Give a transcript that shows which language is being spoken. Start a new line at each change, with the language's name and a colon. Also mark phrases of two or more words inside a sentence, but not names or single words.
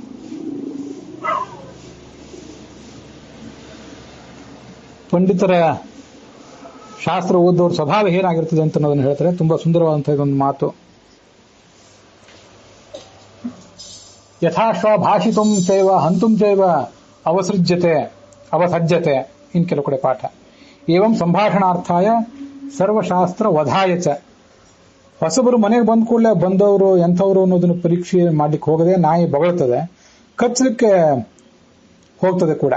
Kannada: ಪಂಡಿತರ ಶಾಸ್ತ್ರ ಓದೋರ ಸ್ವಭಾವ ಏನಾಗಿರ್ತದೆ ಅಂತ ಅನ್ನೋದನ್ನು ಹೇಳ್ತಾರೆ. ತುಂಬಾ ಸುಂದರವಾದಂತಹ ಒಂದು ಮಾತು.
Sanskrit: ಯಥಾಶ್ವ ಭಾಷಿತುಂ ಚೈವ ಹಂತುಂ ಚೈವ ಅವಸಜ್ಜತೆ
Kannada: ಇನ್ ಕೆಲವು ಕಡೆ ಪಾಠ.
Sanskrit: ಏವಂ ಸಂಭಾಷಣಾರ್ಥಾಯ ಸರ್ವಶಾಸ್ತ್ರ ವಧಾಯ ಚ.
Kannada: ಹೊಸಬರು ಮನೆಗೆ ಬಂದ ಕೂಡಲೇ ಬಂದವರು ಎಂಥವ್ರು ಅನ್ನೋದನ್ನು ಪರೀಕ್ಷೆ ಮಾಡ್ಲಿಕ್ಕೆ ಹೋಗದೆ ನಾಯಿ ಬಗಳ್ತದೆ, ಕಚ್ಚಲಿಕ್ಕೆ ಹೋಗ್ತದೆ ಕೂಡ.